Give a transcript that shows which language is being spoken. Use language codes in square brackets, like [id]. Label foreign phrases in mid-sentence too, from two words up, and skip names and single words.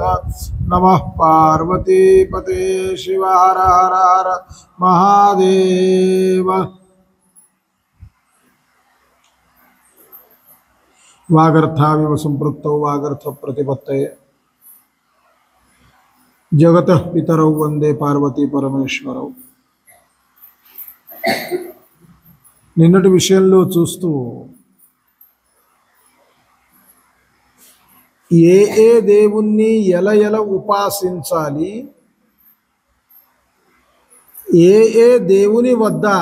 [sa] नमः पार्वती पते शिव हर हर हर महादेव। वागर्थाविव संपृक्तौ वागर्थ प्रतिपत्तये जगतः पितरौ वंदे पार्वती परमेश्वरौ। [te] నిన్నటి విషయంలో చూస్తూ ఏ దేవుణ్ణి ఎలా ఉపాసించాలి, ఏ దేవుని వద్ద